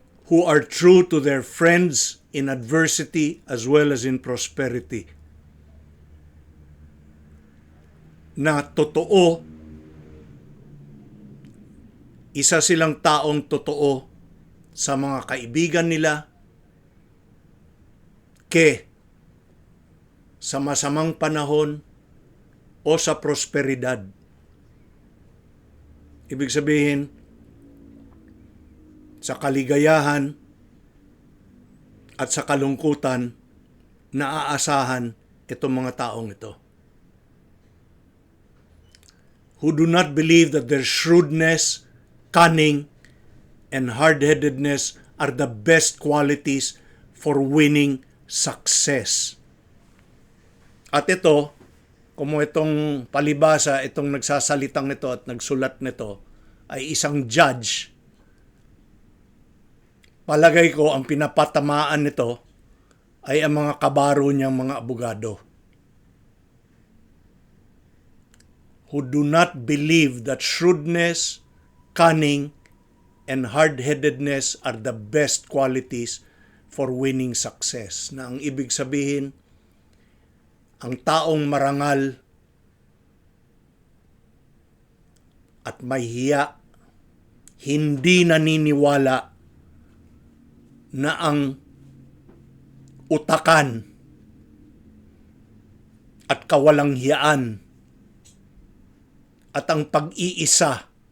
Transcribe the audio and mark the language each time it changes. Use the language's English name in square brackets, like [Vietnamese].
[English] Who are true to their friends in adversity as well as in prosperity. [Filipino] Na totoo, isa silang taong totoo sa mga kaibigan nila, ke sa masamang panahon o sa prosperidad. Ibig sabihin, sa kaligayahan at sa kalungkutan, naaasahan itong mga taong ito. [English] Who do not believe that their shrewdness, cunning, and hard-headedness are the best qualities for winning success. [Filipino] At ito, kung itong palibasa, itong nagsasalitang nito at nagsulat nito, ay isang judge, palagay ko ang pinapatamaan nito ay ang mga kabaro niyang mga abogado. [English] Who do not believe that shrewdness, cunning, and hard-headedness are the best qualities for winning success. [Filipino] Na ang ibig sabihin, ang taong marangal at may hiya, hindi naniniwala na ang utakan at kawalang hiyaan at ang pag-iisa